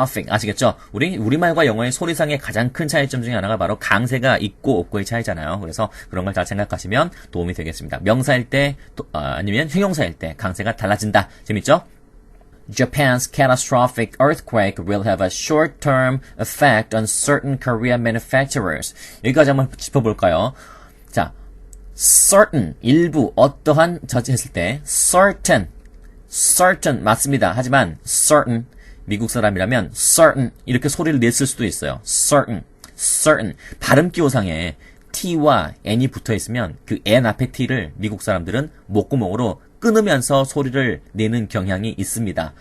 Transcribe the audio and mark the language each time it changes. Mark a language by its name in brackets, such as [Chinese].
[Korean] 아시겠죠? 우리말과 영어의 소리상의 가장 큰 차이점 중에 하나가 바로 강세가 있고 없고의 차이잖아요. 그래서 그런 걸 잘 생각하시면 도움이 되겠습니다. 명사일 때, 아니면 형용사일 때 강세가 달라진다. 재밌죠? [English] Japan's catastrophic earthquake will have a short-term effect on certain Korean manufacturers. [Korean] 여기까지 한번 짚어볼까요? 자, certain, 일부, 어떠한 했을 때 certain 맞습니다. 하지만 certain, 미국 사람이라면 certain 이렇게 소리를 냈을 수도 있어요. certain 발음 기호상에 t와 n이 붙어 있으면 그 n 앞에 t를 미국 사람들은 목구멍으로 끊으면서 소리를 내는 경향이 있습니다.